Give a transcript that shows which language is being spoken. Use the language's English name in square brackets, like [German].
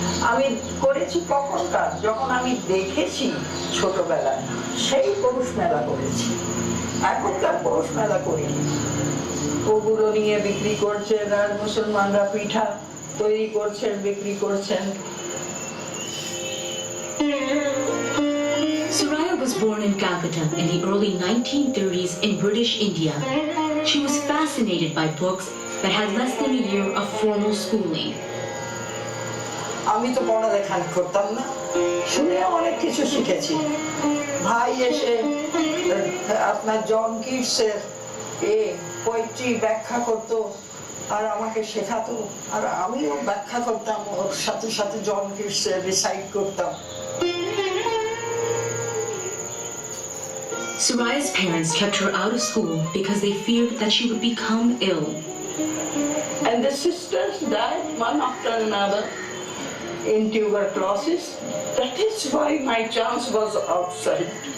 [Bangla] আমি করেছি কখনকার, যখন আমি দেখেছি ছোটবেলায় সেই পৌষ মেলা করেছি, এখনকার পৌষ মেলা করিনি। ওগুলো নিয়ে বিক্রি করছেন, আর মুসলমানরা পিঠা তৈরি করছেন, বিক্রি করছেন। [English] Soraya was born in Calcutta in the early 1930s in British India. She was fascinated by books but had less than a year of formal schooling. [Bangla] আমি তো পড়ালেখা করতাম না, শুনে অনেক কিছু শিখেছি। ভাই এসে আপনার জন কিটসের পোয়েট্রি ব্যাখ্যা করতো আর আমাকে শেখাতো, আর আমিও ব্যাখ্যা করতাম, ওর সাথে সাথে জন কিটসের রিসাইট করতাম। [English] Soraya's parents kept her out of school because they feared that she would become ill. And the sisters died one after another in tuberculosis. That is why my chance was outside.